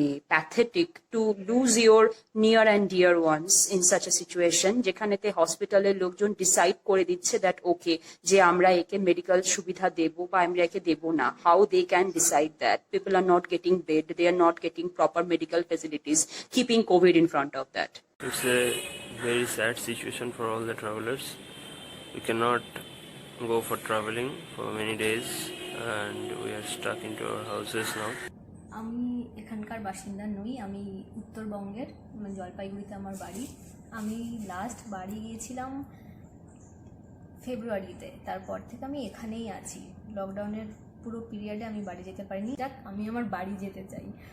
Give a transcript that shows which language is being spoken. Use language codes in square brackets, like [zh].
[en] pathetic to lose your near and dear ones in such a situation, [bn] যেখানেতে হসপিটালের লোকজন decide করে দিচ্ছে [en] that okay [bn] যে আমরা একে মেডিকেল সুবিধা দেবো বা আমরা একে দেবো না। [en] How they can decide that? People are not getting bed, they are not getting proper medical facilities, keeping Covid in front of that. It's a very sad situation for all the travelers. We cannot go for traveling for many days and we are stuck into our houses now. [bn] আমি এখানকার বাসিন্দা নই, আমি উত্তরবঙ্গের, জলপাইগুড়িতে আমার বাড়ি। আমি লাস্ট বাড়ি গিয়েছিলাম ফেব্রুয়ারিতে, তারপর থেকে আমি এখানেই আছি। লকডাউনের পুরো পিরিয়ডে আমি বাড়ি যেতে পারিনি। যাক, আমি আমার বাড়ি যেতে চাই।